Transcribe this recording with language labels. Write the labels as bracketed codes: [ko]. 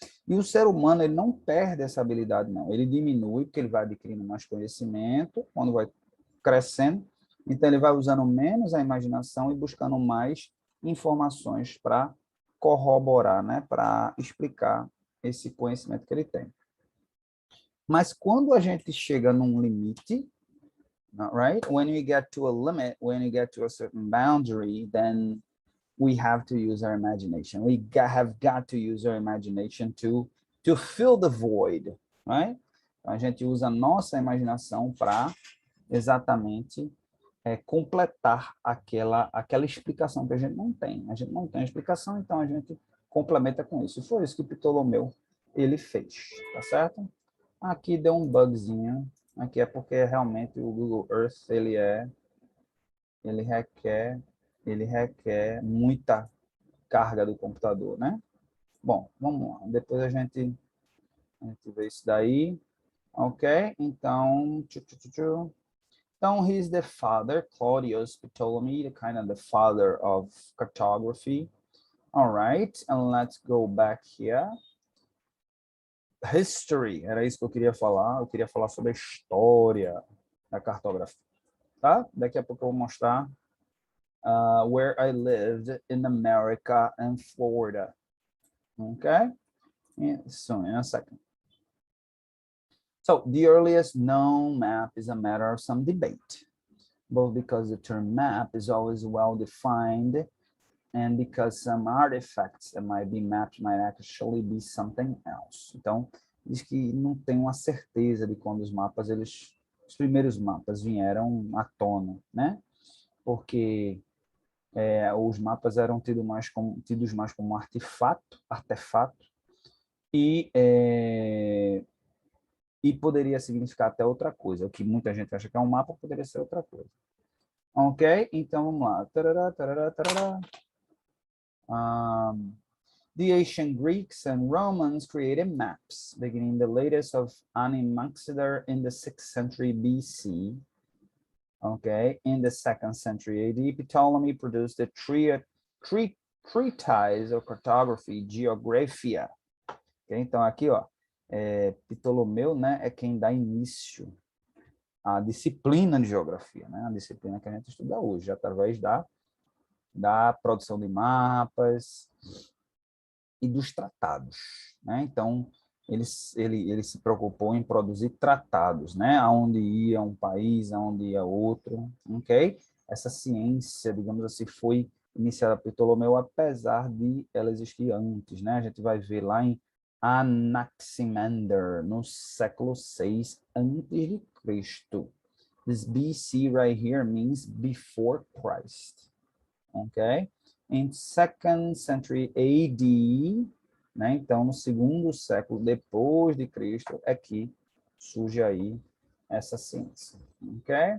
[pt] E o ser humano, ele não perde essa habilidade, não. Ele diminui, porque ele vai adquirindo mais conhecimento, quando vai crescendo, Então, ele vai usando menos a imaginação e buscando mais informações para corroborar, né? Para explicar esse conhecimento que ele tem. Mas quando a gente chega num limite, [en] right? When we get to a limit, when we get to a certain boundary, then we have to use our imagination. We have got to use our imagination to fill the void, right? [pt] Então, a gente usa a nossa imaginação para exatamente completar aquela explicação que a gente não tem. A gente não tem explicação, então a gente complementa com isso. E foi isso que Ptolomeu ele fez, tá certo? Aqui deu um bugzinho. Aqui é porque realmente o Google Earth ele requer muita carga do computador, né? Bom, vamos lá. Depois a gente vê isso daí. Ok? Então, então, [en] he's the father, Claudius Ptolemy, the kind of the father of cartography. All right, and let's go back here. History, [pt] era isso que eu queria falar. Eu queria falar sobre a história da cartografia, tá? Daqui a pouco eu vou mostrar [en] where I lived in America and Florida. Okay? So in a second. So the earliest known map is a matter of some debate, both because the term map is always well defined and because some artifacts that might be mapped might actually be something else. [pt] Então, diz que não tem uma certeza de quando os primeiros mapas vieram à tona, né? Porque os mapas eram tidos mais como artefato, e poderia significar até outra coisa. O que muita gente acha que é um mapa poderia ser outra coisa. Ok? Então, vamos lá. Tarará, tarará, tarará. [en] The ancient Greeks and Romans created maps, beginning the latest of Anaximander in the 6th century BC. Okay, in the 2nd century AD, Ptolemy produced the treatise of cartography, Geographia. [pt] Okay, então aqui, ó, Ptolomeu, né, é quem dá início à disciplina de geografia, né, a disciplina que a gente estuda hoje, através da produção de mapas e dos tratados, né? Então, ele se preocupou em produzir tratados, né? Aonde ia um país, aonde ia outro, ok? Essa ciência, digamos assim, foi iniciada por Ptolomeu, apesar de ela existir antes, né? A gente vai ver lá em Anaximander, no século 6 a.C. [en] This BC right here means before Christ, ok? In 2nd century AD, né? [pt] Então, no segundo século depois de Cristo, é que surge aí essa ciência, ok?